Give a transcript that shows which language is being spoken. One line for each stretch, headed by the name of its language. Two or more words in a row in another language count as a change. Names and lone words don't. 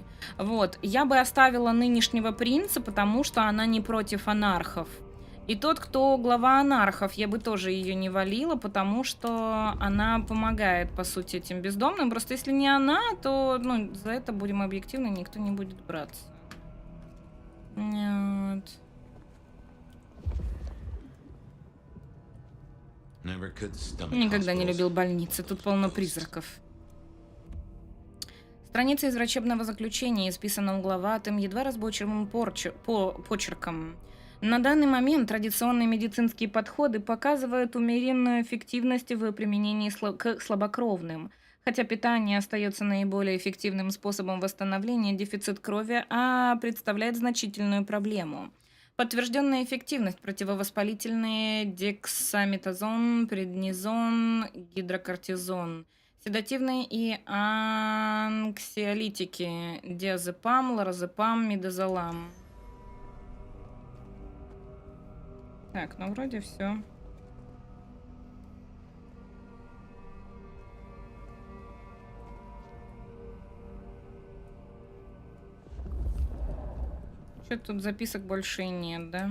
Russian: Вот, я бы оставила нынешнего принца, потому что она не против анархов. И тот, кто глава анархов, я бы тоже ее не валила, потому что она помогает, по сути, этим бездомным. Просто если не она, то, ну, за это, будем объективны, никто не будет браться. Нет.
English: Never could stomach
Russian: Никогда не
English: hospitals.
Russian: любил больницы, тут полно призраков. Страница из врачебного заключения исписана угловатым, едва разборчивым почерком. На данный момент традиционные медицинские подходы показывают умеренную эффективность в применении к слабокровным. Хотя питание остается наиболее эффективным способом восстановления, дефицит крови представляет значительную проблему. Подтвержденная эффективность: противовоспалительные дексаметазон, преднизон, гидрокортизон. Седативные и анксиолитики: диазепам, лоразепам, мидазолам. Так, ну вроде все. Что-то тут записок больше и нет, да?